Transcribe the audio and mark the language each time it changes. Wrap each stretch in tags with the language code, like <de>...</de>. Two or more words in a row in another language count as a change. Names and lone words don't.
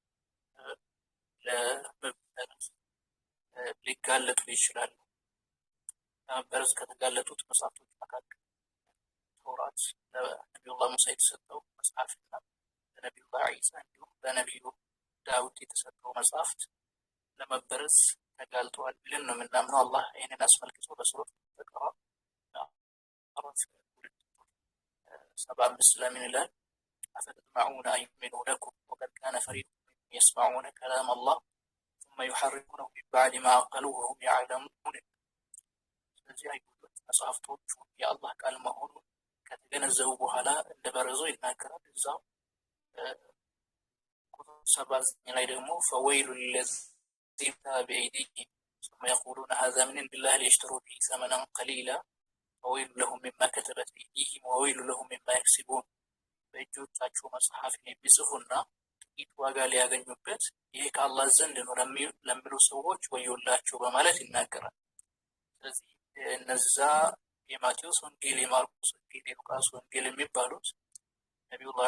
<am>ለመበረዝ ሊጋለጡ ይችላሉ። ለመበረዝ ከተጋለጡት መጽሐፍቶች መካከል ተውራት ለነቢዩላህ ሙሳ የተሰጠው መጽሐፍና ለነቢዩላህ ዒሳ እንዲሁም ለነቢዩ ዳውድ የተሰጠው መጽሐፍት ለመበረዝ ተጋልጠዋል ብለን ነው የምናምነው። አላህ ይህንን አስመልክቶ በሱረት በቀራ 75 ለምን ይላል?</am> <ar>أفتطمعون أن يؤمنوا لكم وقد كان فريق منهم يسمعون كلام الله ثم يحرفونه من بعد ما عقلوه وهم يعلمون።</ar> <am>ስለዚህ አይሁዶች መጽሐፍቶቹ የአላህ ቃል መሆኑን ከተገነዘቡ በኋላ እንደበረዙ ይናገራል። እዛው ቁጥር 79 ላይ ደግሞ</am> <ar>فويل للذين بأيديهم ثم يقولون هذا من عند الله ليشتروا به ثمنا قليلا وويل لهم مما كتبت أيديهم وويل لهم مما يكسبون።</ar> <am>በእጆቻቸው መጽሐፍን የሚጽፉና ጥቂት ዋጋ ሊያገኙበት ይህ ከአላህ ዘንድ ነው ለሚሉ ሰዎች ወዮላቸው በማለት ይናገራል። ስለዚህ እነዛ የማቴዎስ ወንጌል፣ የማርቆስ ወንጌል፣ የሉቃስ ወንጌል የሚባሉት ነቢዩላህ</am>